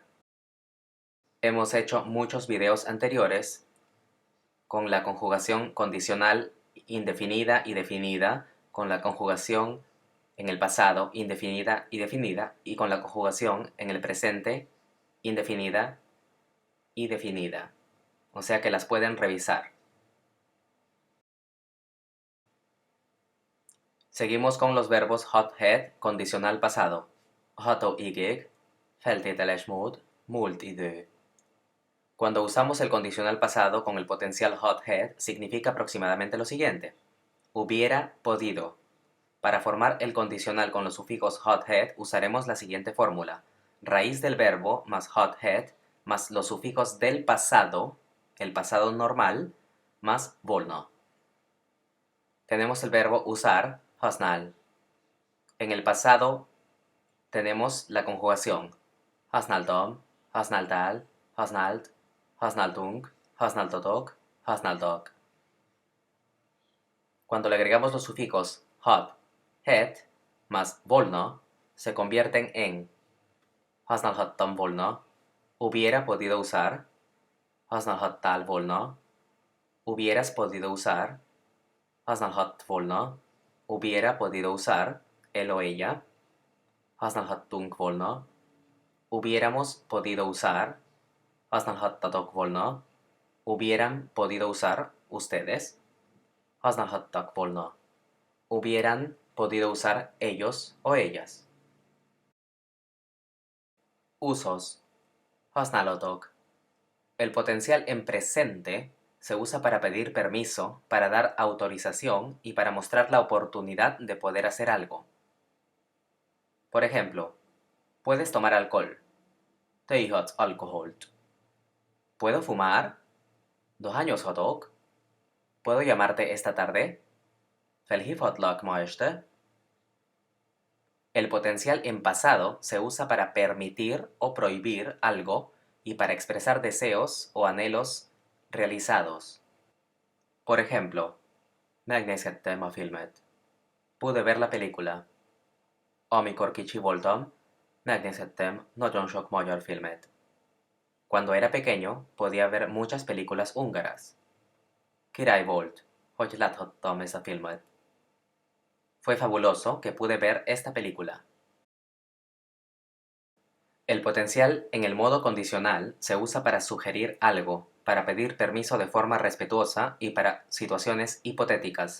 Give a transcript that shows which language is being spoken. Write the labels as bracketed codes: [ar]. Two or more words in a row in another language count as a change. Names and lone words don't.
[es] Hemos hecho muchos videos anteriores con la conjugación condicional indefinida y definida, con la conjugación en el pasado indefinida y definida, y con la conjugación en el presente indefinida y definida. O sea que las pueden revisar. Seguimos con los verbos [hu] hot, het, [es] condicional pasado. [hu] Hatóigék, feltételes mód, múlt idő. [es] Cuando usamos el condicional pasado con el potencial [hu] hot, het, [es] significa aproximadamente lo siguiente: hubiera podido. Para formar el condicional con los sufijos [hu] hot, het, [es] usaremos la siguiente fórmula: raíz del verbo más [hu] hot, het, [es] más los sufijos del pasado, el pasado normal, más volno. Tenemos el verbo usar, hasnál. En el pasado tenemos la conjugación [hu] hasnáltam, hasnáltál, használt, használtunk, használtatok, használtak. [es] Cuando le agregamos los sufijos [hu] hot, het, [es] más volno, se convierten en [hu] használhattam volna, [es] hubiera podido usar, [hu] használhattál volna, [es] hubieras podido usar, [hu] használhatt volna, [es] hubiera podido usar, él o ella, [hu] használhattunk volna, [es] hubiéramos podido usar, [hu] használhattatok volna, [es] hubieran podido usar ustedes, [hu] használhattak volna, [es] hubieran podido usar ellos o ellas. Usos. Használatok. El potencial en presente se usa para pedir permiso, para dar autorización y para mostrar la oportunidad de poder hacer algo. Por ejemplo, puedes tomar alcohol. [hu] Te ihatsz alkoholt. [es] ¿Puedo fumar? [hu] Dohányozhatok? [es] ¿Puedo llamarte esta tarde? [hu] Felhívhatlak ma este? [es] El potencial en pasado se usa para permitir o prohibir algo y para expresar deseos o anhelos realizados. Por ejemplo, [hu] megnézhettem a filmet. [es] Pude ver la película. [hu] Amikor kicsi voltam, megnézhettem nagyon sok magyar filmet. [es] Cuando era pequeño, podía ver muchas películas húngaras. [hu] Király volt, hogy láthattam esa filmet. [es] Fue fabuloso que pude ver esta película. El potencial en el modo condicional se usa para sugerir algo, para pedir permiso de forma respetuosa y para situaciones hipotéticas.